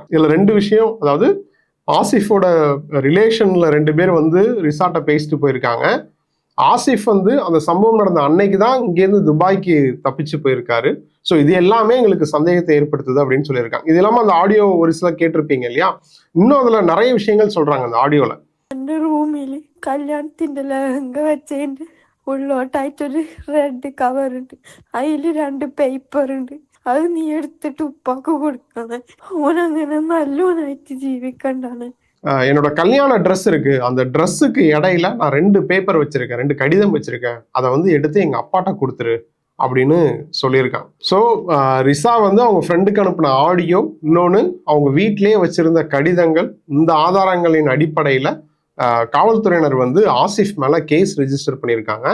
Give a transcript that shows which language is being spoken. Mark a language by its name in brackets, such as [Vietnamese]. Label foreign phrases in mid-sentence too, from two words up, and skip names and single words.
[Tamil] இதுல 2 விஷயம், அதாவது ஆசிஃபோட ரிலேஷன்ல 2 பேர் வந்து ரிசாட்ட பேசிட்டு போயிருக்காங்க. ஆசிஃப் வந்து அந்த சம்பவம் நடந்த அன்னைக்கு தான் இங்கேருந்து துபாய்க்கு தப்பிச்சு போயிருக்காரு. ஸோ இது எல்லாமே எங்களுக்கு சந்தேகத்தை ஏற்படுத்துது அப்படின்னு சொல்லியிருக்காங்க. இது இல்லாம அந்த ஆடியோ ஒரு சில கேட்டிருப்பீங்க இல்லையா, இன்னும் அதுல நிறைய விஷயங்கள் சொல்றாங்க அந்த ஆடியோல. [Malayalam] എൻ്റെ റൂമിൽ കല്യാണത്തിന്റെ ലഹങ്ക വെച്ചതിന്റെ ഉള്ളോട്ടായിട്ടൊരു [English] red cover [Malayalam] ഉണ്ട്, അതിൽ 2 പേപ്പർ ഉണ്ട്, അത് നീ എടുത്തിട്ട് ഉപ്പാക്ക് കൊടുക്കണം, ഓനങ്ങനെ നല്ലോനായിട്ട് ജീവിക്കണ്ടാണ്. [Tamil] என்னோட கல்யாண ட்ரெஸ் இருக்கு, அந்த ட்ரெஸ்ஸுக்கு இடையில நான் 2 பேப்பர் வச்சிருக்கேன், 2 கடிதம் வச்சிருக்கேன், அதை வந்து எடுத்து எங்க அப்பாட்ட கொடுத்துரு அப்படின்னு சொல்லியிருக்காங்க. ஸோ ரிசா வந்து அவங்க ஃப்ரெண்டுக்கு அனுப்பின ஆடியோ, இன்னொன்று அவங்க வீட்டிலேயே வச்சிருந்த கடிதங்கள், இந்த ஆதாரங்களின் அடிப்படையில் காவல்துறையினர் வந்து ஆசிஃப் மேல [English] case register [Tamil] பண்ணியிருக்காங்க.